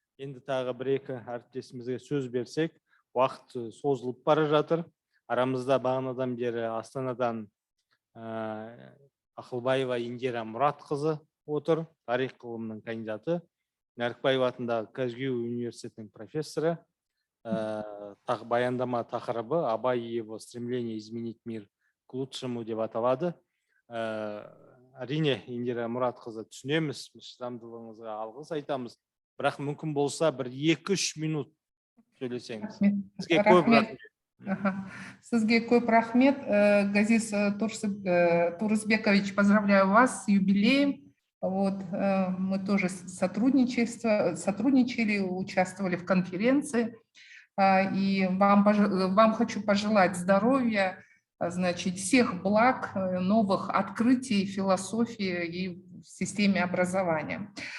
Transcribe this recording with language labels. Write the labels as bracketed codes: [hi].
[kk] Енді тағы бір-екі әріптесімізге сөз берсек, уақыт созылып бара жатыр. Арамызда бағанадан бері Астанадан Ақылбаева Индира Мұратқызы отыр, тарих ғылымының кандидаты, Нәрікбаева атындағы Казгю университетінің профессоры. Баяндама тақырыбы [ru] «Абай и его стремление изменить мир к лучшему» [kk] деп аталады. Әрине, Индира Мұратқызы, түсінеміз, шыдамдылығыңызға алғыс айтамыз. Бірақ мүмкін болса, бір 2-3 минут сөйлесеңіз. Сізге көп рахмет. Сізге көп рахмет. [ru] Газиз Турысбекович, поздравляю вас с юбилеем. Мы тоже сотрудничали, участвовали в конференции. И вам хочу пожелать здоровья, значит, всех благ, новых открытий в философии и в системе образования.